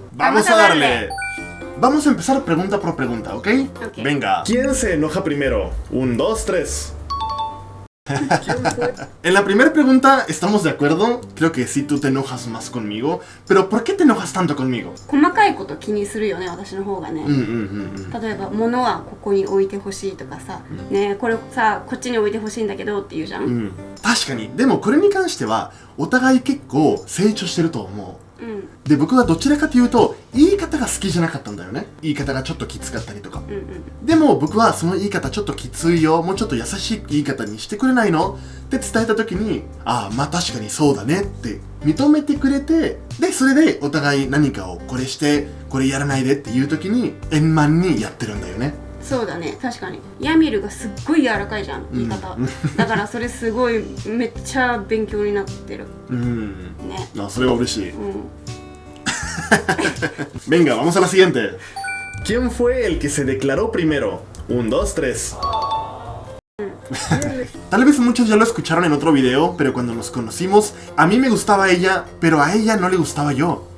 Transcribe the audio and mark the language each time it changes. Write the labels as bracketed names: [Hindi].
[Spanish] ¡Vamos a darle! Vamos a empezar pregunta por pregunta, ¿ok? Ok. Venga. ¿Quién se enoja primero? 1, 2, 3. En la primera pregunta estamos de acuerdo. Creo que sí, tú te enojas más conmigo. Pero ¿por qué te enojas tanto conmigo? [Japanese] 細かいこと気にするよね、私の方がね。例えば物はここに置いてほしいとかさ、ね、これさこっちに置いてほしいんだけどって言うじゃん。確かに。でもこれに関してはお互い結構成長してると思う。で、僕はどちらかというと言い方が好きじゃなかったんだよね。言い方がちょっときつかったりとか。でも僕はその言い方ちょっときついよ、もうちょっと優しい言い方にしてくれないのって伝えた時に、ああまあ確かにそうだねって認めてくれて、でそれでお互い何かをこれしてこれやらないでっていう時に円満にやってるんだよね。そうだね、確かにヤミルがすっごい柔らかいじゃん、言い方、だからそれすごいめっちゃ勉強になってるね。あ、それは嬉しい。 [Spanish] Venga, vamos a la siguiente. ¿Quién fue el que se declaró primero? 1, 2, 3. Tal vez muchos ya lo escucharon en otro video, pero cuando nos conocimos, a mí me gustaba ella, pero a ella no le gustaba yo.